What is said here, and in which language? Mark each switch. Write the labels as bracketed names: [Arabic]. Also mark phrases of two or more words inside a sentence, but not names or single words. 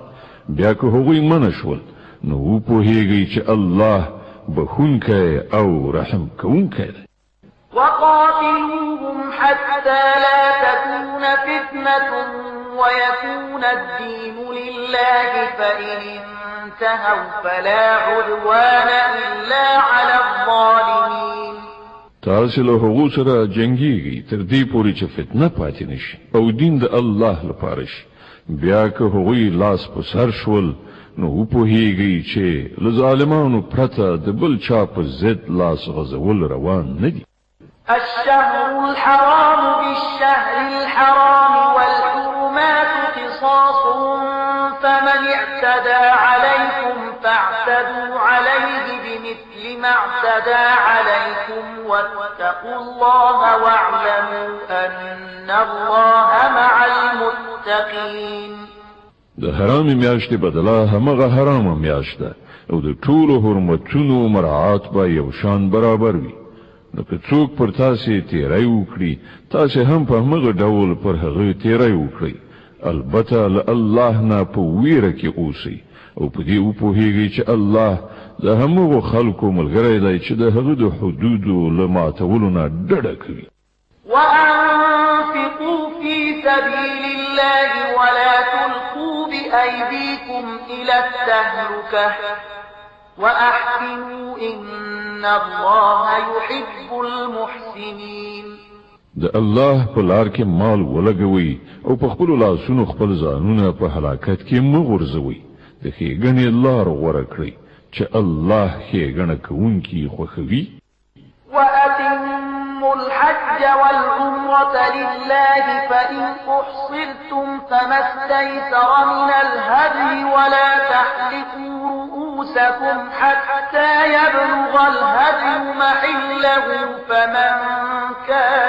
[Pashto] بیا که هغوی منع شول، نو وپوهیږئ چې الله بخونکی او رحم کوونکی دی. [Arabic] وقاتلوهم حتى لا تكون فتنة ويكون الدين لله فإن انتهوا فلا عدوان إلا على الظالمين. [Pashto] تاسو له هغو سره جنګیږئ تر دې پورې چې فتنه پاتې نشي او دین د الله لپاره شي. بیا که هغوی لاس په سر شول، نو وپوهیږئ چې له ظالمانو پرته د بل چا په ضد لاس غځول روان نه دي. [Arabic] الشهر الحرام بالشهر الحرام والحرمات قصاص فمن اعتدى عليكم فاعتدوا عليه بمثل ما اعتدى عليكم واتقوا الله واعلموا أن الله مع المتقين. [Pashto] د حرام میاشتې بدله همغه حرامه میاشت ده او د ټولو حرمتونو مراعات به یو شان برابر وي. نو که څوک پر تاسې تیری وکړي، تاسې هم په همغه ډول پر هغه تیری وکړئ. البته له الله نه په ویره کې اوسئ او په دې وپوهیږئ چې الله د همغو خلکو ملګری دی چې د هغه د حدودو له ماتولو نه ډډه کوي. [Arabic] وأنفقوا في سبيل الله ولا تلقوا بأيديكم إلى التهلكة وأحسنوا إن الله يحب المحسنين. [Pashto] د الله په لار کې مال ولګوي او په خپل لاسونو خپل ځانونه په هلاکت کې مه غورځوئ. د ښېګڼې لار غوره کړئ چې الله ښېګڼه کوونکي خوښوي. [Arabic] وأتموا الحج والعمرة لله فإن أحصرتم فما استيسر من الهدي ولا تحلقوا رؤوسكم حتى يبلغ الهدي محله فمن كان